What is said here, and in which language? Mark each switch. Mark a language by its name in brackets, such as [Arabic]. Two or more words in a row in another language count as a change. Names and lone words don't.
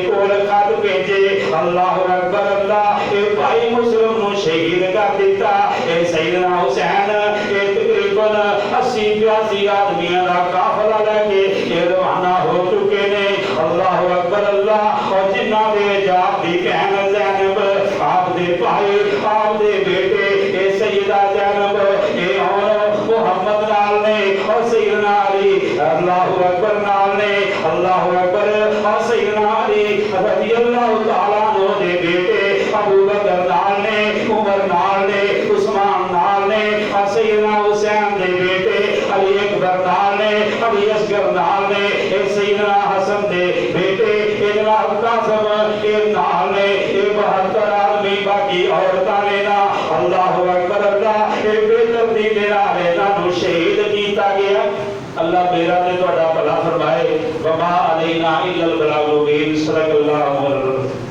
[Punjabi] کول خط بھیجے [Arabic] الله أكبر الله [Punjabi] ایہ بھائی مسلم نوں شہید کر دتا ایہ سیدنا حسین ایہ تقریباً 80-82 [Urdu] آدمیوں کا قافلہ لے کے [Punjabi] ایہ روانہ ہو چکے نے [Arabic] الله أكبر الله [Punjabi] اور جنہاں دے آپ دی بہن زینب آپ دے بھائی آپ دے بیٹے ایہ سیدہ زینب ایہ اور محمد نال نے اور سیدنا علی [Arabic] الله أكبر [Punjabi] نال نے [Arabic] الله أكبر [Punjabi] اور سیدنا علی [Arabic] رضي الله تعالى عنه [Punjabi] دے بیٹے ابو بکر نال نے عمر نال نے عثمان نال نے اور سیدنا حسین دے بیٹے علی اکبر نال نے علی اصغر نال نے ایہ سیدنا حسن دے بیٹے ایہ جناب قاسم ایہ نال نے ایہ 72 آدمی باقی عورتاں نے نا [Arabic] الله أكبر الله [Punjabi] ایہ بے دردی دے نال اِنہاں نوں شہید کیتا گیا اللہ میرا تے تہاڈا بھلا فرمائے [Arabic] وما علينا إلا البلاغ المبين صلى الله عليه وسلم.